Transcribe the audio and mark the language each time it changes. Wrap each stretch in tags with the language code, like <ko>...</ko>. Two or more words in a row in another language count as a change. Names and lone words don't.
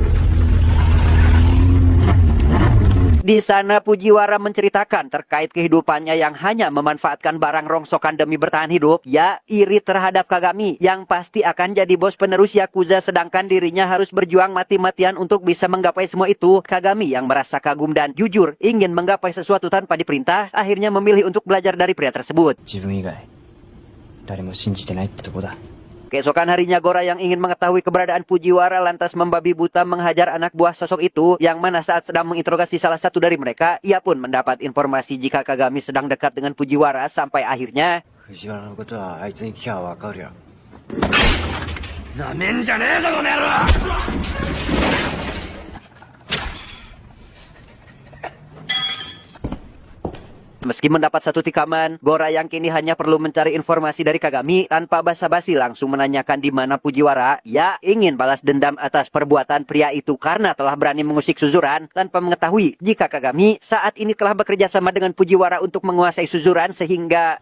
<id>Di sana Fujiwara menceritakan terkait kehidupannya yang hanya memanfaatkan barang rongsokan demi bertahan hidup. Ia iri terhadap Kagami yang pasti akan jadi bos penerus Yakuza sedangkan dirinya harus berjuang mati-matian untuk bisa menggapai semua itu. Kagami yang merasa kagum dan jujur ingin menggapai sesuatu tanpa diperintah akhirnya memilih untuk belajar dari pria tersebut.</id> <ja>自分以外誰も信じてないってとこだ。</ja> <id>Keesokan harinya Gora yang ingin mengetahui keberadaan Fujiwara lantas membabi buta menghajar anak buah sosok itu, yang mana saat sedang menginterogasi salah satu dari mereka, ia pun mendapat informasi jika Kagami sedang dekat dengan Fujiwara sampai akhirnya</id> <ja>藤原のことはあいつに聞きゃわかるよ。なめんじゃねえぞこの野郎。</ja> <id>Meski mendapat satu tikaman, Gora yang kini hanya perlu mencari informasi dari Kagami tanpa basa-basi langsung menanyakan di mana Fujiwara. Ia ingin balas dendam atas perbuatan pria itu karena telah berani mengusik Suzuran tanpa mengetahui jika Kagami saat ini telah bekerja sama dengan Fujiwara untuk menguasai Suzuran sehingga</id>